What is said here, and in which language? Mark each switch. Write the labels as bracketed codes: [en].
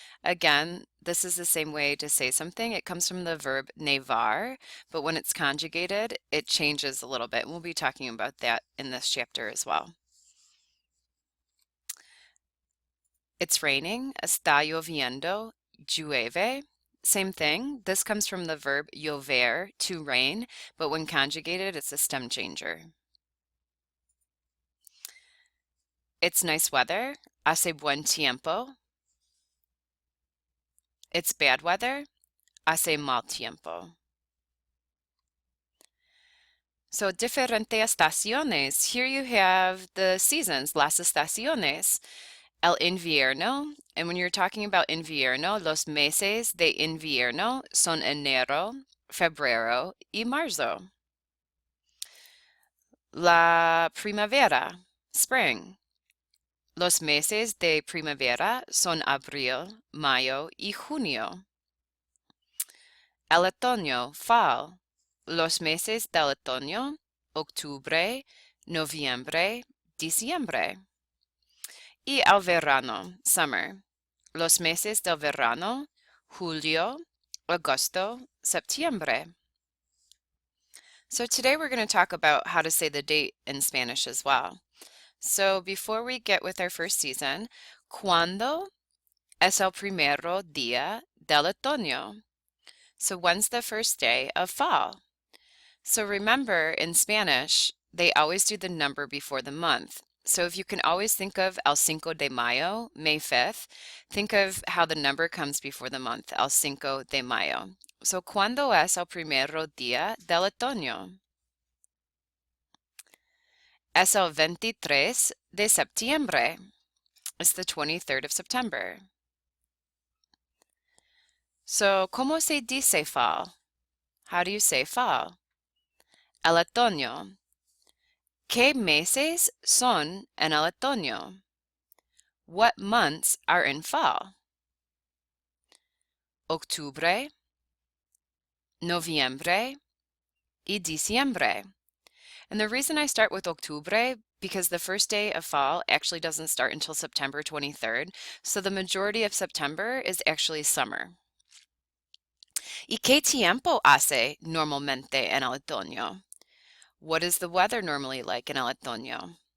[en] Again, this is the same way to say something. It comes from the verb nevar, but when it's conjugated, it changes a little bit. We'll be talking about that in this chapter as well. It's raining, [es] está lloviendo, llueve. [en] Same thing. This comes from the verb llover, to rain, but when conjugated, it's a stem changer. It's nice weather, [es] hace buen tiempo. [en] It's bad weather, [es] hace mal tiempo. [en] So [es] diferentes estaciones. [en] Here you have the seasons, [es] las estaciones. El invierno, [en] and when you're talking about [es] invierno, los meses de invierno son enero, febrero y marzo. La primavera, spring. Los meses de primavera son abril, mayo y junio. El otoño, fall. Los meses del otoño, octubre, noviembre, diciembre. Y el verano, summer. Los meses del verano, julio, agosto, septiembre. [en] So today we're going to talk about how to say the date in Spanish as well. So before we get with our first season, [es] ¿cuándo es el primero día del otoño? [en] So when's the first day of fall? So remember, in Spanish, they always do the number before the month. So if you can always think of El Cinco de Mayo, May 5th, think of how the number comes before the month, El Cinco de Mayo. [es] So ¿cuándo es el primero día del otoño? Es el 23 de septiembre. [en] It's the 23rd of September. [es] So, ¿cómo se dice fall? [en] How do you say fall? [es] El otoño. ¿Qué meses son en el otoño? [en] What months are in fall? [es] Octubre, noviembre, y diciembre. [en] And the reason I start with octubre, because the first day of fall actually doesn't start until September 23rd, so the majority of September is actually summer. [es] ¿Y qué tiempo hace normalmente en el otoño? [en] What is the weather normally like in el otoño?